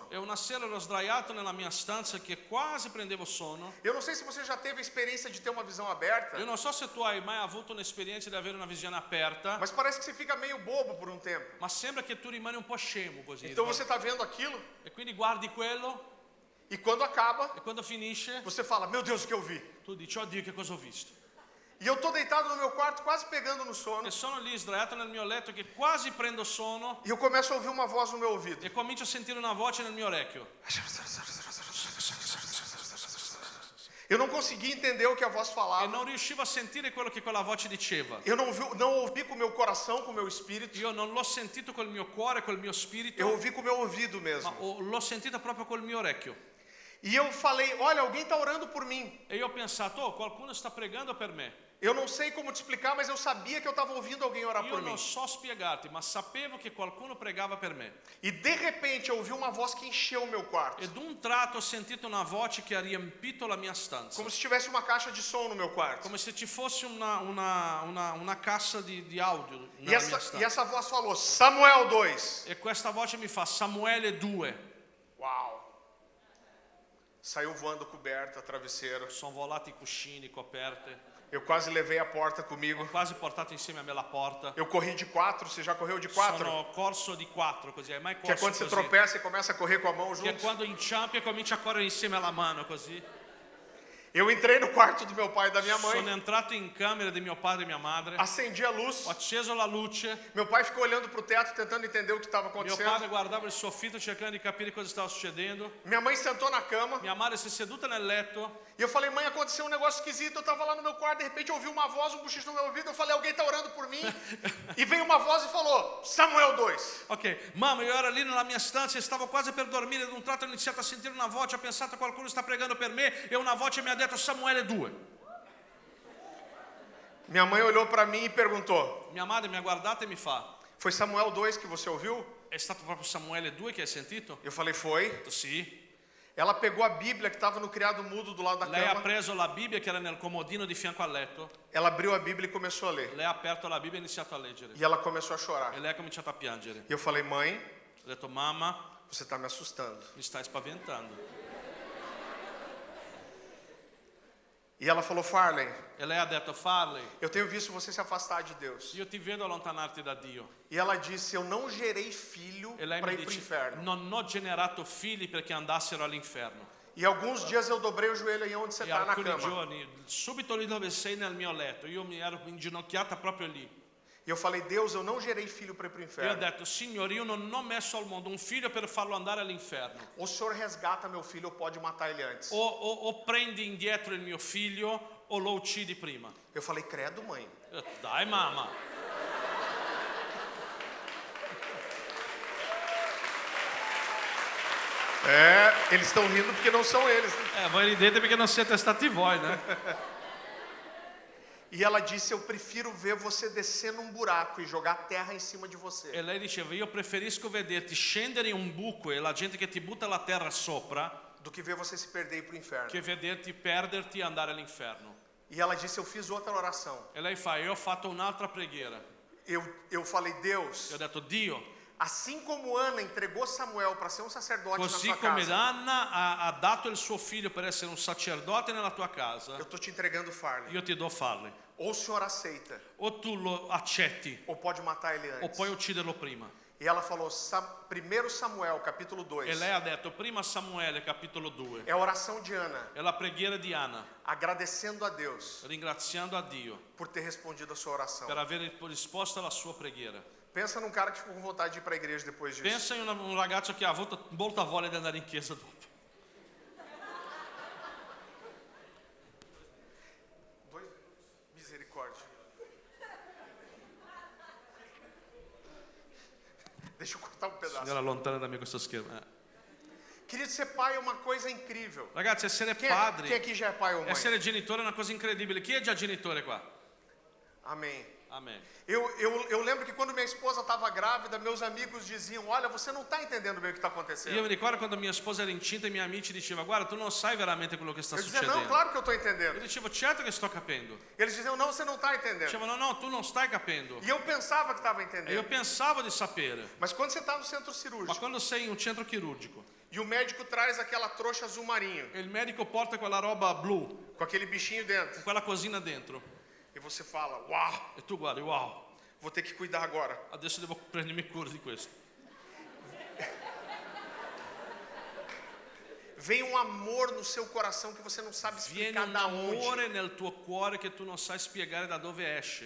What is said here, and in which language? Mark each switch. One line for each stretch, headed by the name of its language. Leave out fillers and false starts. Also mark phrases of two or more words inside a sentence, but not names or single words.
Italian: e una sera ero sdraiato nella mia stanza che quasi prendevo sonno.
Portuguese: Eu não sei se você já teve a experiência de ter uma visão aberta,
Italian: Io non so se tu hai mai avuto un'esperienza di avere una visione aperta,
Portuguese: mas parece que você fica meio bobo por um tempo.
Italian: ma sembra che tu rimani un po' scemo così.
Portuguese: Então você está vendo aquilo
Italian: E quindi guardi quello
Portuguese: e quando acaba,
Italian: e quando finisce
Portuguese: você fala, meu Deus, o que eu vi?
Italian: tu dici, oddio che cosa ho visto.
Portuguese: E eu estou deitado no meu quarto, quase pegando no sono,
Italian: E sono lì sdraiato nel mio letto che quasi prendo sonno
Portuguese: e eu começo a ouvir uma voz no meu ouvido.
Italian: e comincio a sentire una voce nel mio orecchio.
Portuguese: Eu não conseguia entender o que a voz
Italian: E
Portuguese: falava.
Italian: non riuscivo a sentire quello che quella voce diceva.
Portuguese: Eu não ouvi com o meu coração, com o meu espírito.
Italian: Io non l'ho sentito col mio cuore, col mio spirito,
Portuguese: Eu ouvi com o meu ouvido mesmo.
Italian: ma l'ho sentita proprio col mio orecchio.
Portuguese: E eu falei, olha, alguém está orando por mim.
Italian: E io ho pensato, oh, qualcuno sta pregando per me.
Portuguese: Eu não sei como te explicar, mas eu sabia que eu estava ouvindo alguém orar
Italian: Io
Portuguese: por mim.
Italian: non so spiegarti, ma sapevo che qualcuno pregava per me.
Portuguese: E de repente eu ouvi uma voz que encheu o meu quarto.
Italian: E d'un tratto ho sentito una voce che ha riempito la mia stanza.
Portuguese: Como se tivesse uma caixa de som no meu quarto.
Italian: Come se ci fosse una cassa di audio
Portuguese: E
Italian: nella mia
Portuguese: essa
Italian: stanza.
Portuguese: voz falou, Samuel 2.
Italian: E questa voce mi fa Samuele 2.
Portuguese: Uau. Saiu voando coberta, travesseiro.
Italian: Sono volati cuscini, coperte.
Portuguese: Eu quase levei a porta comigo.
Italian: Quasi portato insieme a me la porta.
Portuguese: Eu corri de 4, você já correu de 4?
Italian: Sono corso di 4 così. Hai mai
Portuguese: Que é
Italian: corso
Portuguese: quando você
Italian: così?
Portuguese: tropeça e começa a correr com a mão
Italian: Che è
Portuguese: junto.
Italian: quando inciampi e cominci a correre insieme alla mano così.
Portuguese: Eu entrei no quarto do meu pai e da minha
Italian: Sono
Portuguese: mãe.
Italian: entrato in camera di mio padre e mia madre.
Portuguese: Acendi a luz.
Italian: Ho acceso la luce.
Portuguese: Meu pai ficou olhando para o teto, tentando entender o que estava
Italian: Mio
Portuguese: acontecendo.
Italian: padre guardava il soffitto cercando di capire cosa stava succedendo.
Portuguese: Minha mãe sentou na cama.
Italian: Mia madre si è seduta nel letto.
Portuguese: E eu falei, mãe, aconteceu um negócio esquisito. Eu estava lá no meu quarto, de repente eu ouvi uma voz, um bochicho no meu ouvido. Eu falei, alguém está orando por mim. E veio uma voz e falou, Samuel 2.
Italian: Ok, mamma, io ero lì nella mia stanza e stavo quasi per dormire. Ad un tratto ho iniziato a sentire una voce. Ho pensato qualcuno sta pregando per me. E una voce mi ha detto Samuele 2.
Portuguese: Minha mãe olhou para mim e perguntou,
Italian: Mia madre mi ha guardato e mi fa:
Portuguese: foi Samuel 2 que você ouviu?
Italian: è stato proprio Samuele 2 che hai sentito?
Portuguese: Eu falei, foi.
Italian: Ho detto sì.
Portuguese: Ela pegou a Bíblia que estava no criado mudo do lado da
Italian: Lei ha
Portuguese: cama.
Italian: preso la Bibbia che era nel comodino di fianco al letto.
Portuguese: Ela abriu a Bíblia e começou a ler.
Italian: Lei ha aperto la Bibbia e ha iniziato a leggere.
Portuguese: E ela começou a chorar.
Italian: E lei ha cominciato a piangere.
Portuguese: E eu falei, mãe,
Italian: Ho detto mamma,
Portuguese: você está me assustando.
Italian: mi stai spaventando.
Portuguese: E ela falou, Farley,
Italian: E lei ha detto Farley,
Portuguese: eu tenho visto você se afastar de Deus.
Italian: io ti vedo allontanarti da Dio.
Portuguese: E ela disse, eu não gerei filho
Italian: E lei
Portuguese: para
Italian: mi
Portuguese: ir para o
Italian: dice
Portuguese: inferno.
Italian: non ho generato figli perché andassero all'inferno.
Portuguese: E alguns dias eu dobrei o joelho aí onde você
Italian: E
Portuguese: está na
Italian: alcuni
Portuguese: cama.
Italian: giorni, subito lì dove sei nel mio letto, io mi ero inginocchiata proprio lì.
Portuguese: E eu falei, Deus, eu não gerei filho para ir para o
Italian: E ho
Portuguese: inferno.
Italian: detto, Signore, io non ho messo al mondo un figlio per farlo andare all'inferno.
Portuguese: O Senhor resgata meu filho ou pode matar ele antes.
Italian: O prendi indietro il mio figlio o lo uccidi prima.
Portuguese: Eu falei, credo, mãe.
Italian: Io ho detto, dai mamma.
Portuguese: Eles estão rindo porque não são eles.
Italian: Voi ridete perché non siete stati voi,
Portuguese: né? E ela disse, eu prefiro ver você descer num buraco e jogar terra em cima de você.
Italian: E lei diceva, io preferisco vederti scendere in un buco e la gente che ti butta la terra sopra
Portuguese: Do que ver você se perder e ir para o inferno.
Italian: che vederti perderti e andare all'inferno.
Portuguese: E ela disse, eu fiz outra oração.
Italian: E lei fa, io ho fatto un'altra preghiera.
Portuguese: Eu falei, Deus,
Italian: E ho detto, Dio,
Portuguese: assim como Ana entregou Samuel para ser um sacerdote na
Italian: così
Portuguese: sua
Italian: come
Portuguese: casa,
Italian: Anna ha dato il suo figlio per essere un sacerdote nella tua casa,
Portuguese: eu estou te entregando Farley.
Italian: io ti do Farley.
Portuguese: Ou o senhor aceita,
Italian: O tu lo accetti
Portuguese: ou pode matar ele
Italian: o
Portuguese: antes.
Italian: puoi ucciderlo prima.
Portuguese: E ela falou, 1 Samuel, capítulo 2.
Italian: E lei ha detto, prima Samuele, capitolo 2,
Portuguese: É a oração de Ana,
Italian: è la preghiera di Anna,
Portuguese: agradecendo a Deus
Italian: ringraziando a Dio
Portuguese: por ter respondido a sua oração.
Italian: per aver risposto alla sua preghiera.
Portuguese: Pensa num cara que ficou com vontade de ir para a igreja depois disso.
Italian: Pensa in un ragazzo che ha avuto molta voglia di andare in chiesa dopo.
Portuguese: 2 minutos. Misericórdia. Deixa eu cortar um pedaço.
Italian: Signora, allontana da me questo schermo.
Portuguese: Querido, ser pai é uma coisa incrível.
Italian: Ragazzi, essere
Portuguese: Quem
Italian: padri,
Portuguese: aqui já é pai ou mãe?
Italian: essere genitore è una cosa incredibile. Chi è già genitore qua?
Portuguese: Amém.
Italian: Amen.
Portuguese: Eu lembro que quando minha esposa estava grávida, meus amigos diziam, olha, você não está entendendo bem o que está
Italian: Io
Portuguese: acontecendo.
Italian: mi ricordo quando mia sposa era incinta e i miei amici dicevano, guarda, tu non sai veramente quello che sta
Portuguese: Eu dizia, não,
Italian: succedendo.
Portuguese: claro que eu estou
Italian: Io
Portuguese: entendendo.
Italian: dicevo, certo che sto capendo.
Portuguese: Eles diziam, não, você não está entendendo.
Italian: Dicevano, no, tu non stai capendo.
Portuguese: E eu pensava que estava
Italian: E io
Portuguese: entendendo.
Italian: pensavo di sapere.
Portuguese: Mas quando você está no centro
Italian: Ma
Portuguese: cirúrgico
Italian: quando sei in un centro chirurgico
Portuguese: e o médico traz aquela trouxa azul marinho,
Italian: e il medico porta quella roba blu,
Portuguese: com aquele bichinho dentro,
Italian: con quella cosina dentro,
Portuguese: e você fala, uau,
Italian: e tu guardi, wow,
Portuguese: vou ter que cuidar agora.
Italian: adesso devo prendermi cura di questo.
Portuguese: Vem um amor no seu coração que você não sabe
Italian: Viene
Portuguese: explicar
Italian: un
Portuguese: da onde.
Italian: amore nel tuo cuore che tu non sai spiegare da dove esce.